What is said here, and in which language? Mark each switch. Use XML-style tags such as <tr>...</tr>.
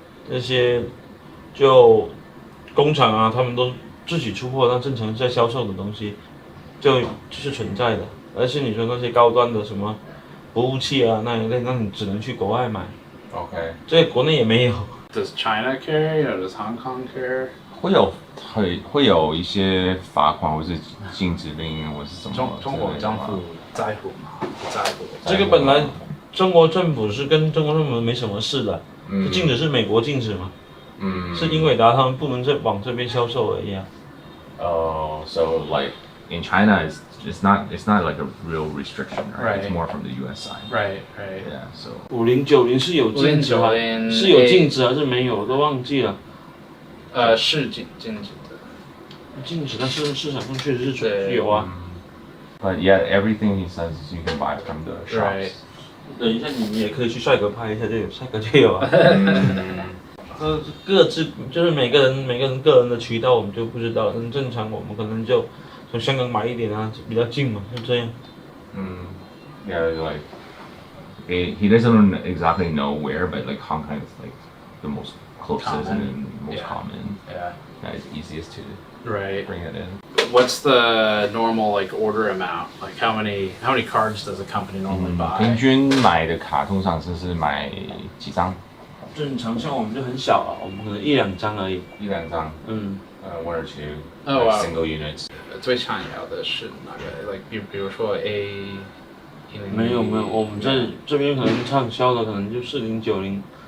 <zh>这些就工厂啊，他们都自己出货，那正常在销售的东西，就是存在的。而且你说那些高端的什么服务器啊那一类，那你只能去国外买。 OK。这个国内也没有。</zh> <en>Does China carry or does Hong Kong carry?</en> <zh>会有一些罚款或是禁止令，或是什么？中国政府在乎吗？不在乎。这个本来中国政府是跟中国政府没什么事的，禁止是美国禁止嘛。是英伟达他们不能再往这边销售而已啊。</zh> <en>So like in China, it's not like a real restriction, right? It's more from the U.S. side. Right. Yeah. So</en> <zh>5090是有禁止吗？是有禁止还是没有？我都忘记了。是禁止的。禁止，但是市场上确实是有啊。</zh> <en>But yeah, everything he says you can buy from the shops.</en> <zh>等一下，你也可以去帅哥拍一下就有，帅哥就有啊。各自就是每个人个人的渠道我们就不知道，但正常我们可能就从香港买一点啊，比较近嘛，就这样。</zh> <en>Yeah, like he doesn't exactly know where, but like Hong Kong is like the most closest and most common. Yeah. That is easiest to bring it in. What's the normal like order amount? Like how many cards does a company normally buy?</en> <zh>平均买的卡通常是买几张？正常像我们就很小啊，我们可能1-2张而已。 1-2张。</zh> <en>1 or 2 single units.</en> <zh>最常要的是哪个 ？Like 比如说 A。没有，我们这边可能畅销的可能就4090，</zh>